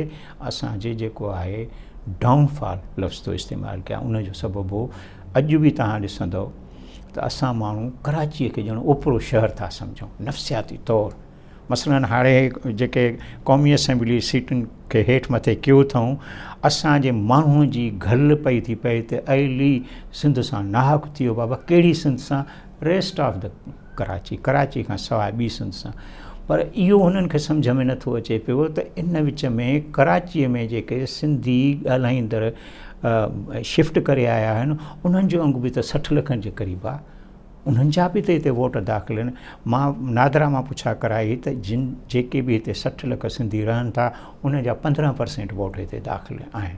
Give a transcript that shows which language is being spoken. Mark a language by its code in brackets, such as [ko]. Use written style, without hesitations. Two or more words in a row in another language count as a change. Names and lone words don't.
[sd] असांजे जेको आहे डाउनफॉल लफ़्ज़ तो इस्तेमालु कया, उन जो सबबु हो अॼु बि तव्हां ॾिसंदव त असां माण्हू कराचीअ खे ॼण ओपिरो शहर था सम्झूं नफ़्सियाती तौरु। मसलन हाणे जेके क़ौमी असेंबली सीटुनि खे हेठि मथे कयो अथऊं, असांजे माण्हूअ जी घल पई थी पए त अहिली सिंध सां नाहक थी वियो बाबा। कहिड़ी सिंध सां? [en] rest of the [sd] कराची खां सवाइ ॿी सिंध सां। पर इहो हुननि खे सम्झ में नथो अचे पियो त इन विच में कराचीअ में जेके सिंधी ॻाल्हाईंदड़ शिफ्ट करे आया आहिनि, उन्हनि जो अंग बि त 60 लखनि जे क़रीब आहे। उन्हनि जा बि त हिते वोट दाख़िल आहिनि। मां नादरा मां पुछा कराई त जेके बि हिते 60 लख सिंधी रहनि था, उन जा 15% वोट हिते दाख़िल आहिनि।